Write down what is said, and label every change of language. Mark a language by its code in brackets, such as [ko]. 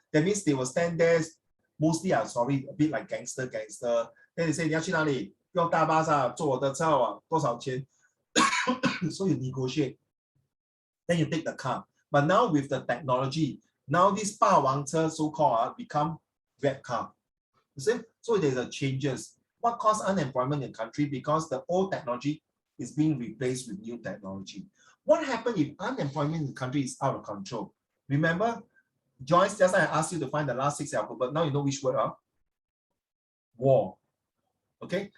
[en] That means they will stand there, mostly a bit like gangster. [zh] Then they say 你要去哪里？用大巴车，坐我的车多少钱？ [en] So you negotiate. Then you take the car. But now with the technology, now this 霸王车 so-called become Grab car. You see? So there's a changes. What caused unemployment in the country? Because the old technology is being replaced with new technology. What happens if unemployment in the country is out of control? Remember, Joyce, just like I asked you to find the last 6 alphabet. Now you know which word are? War. Okay?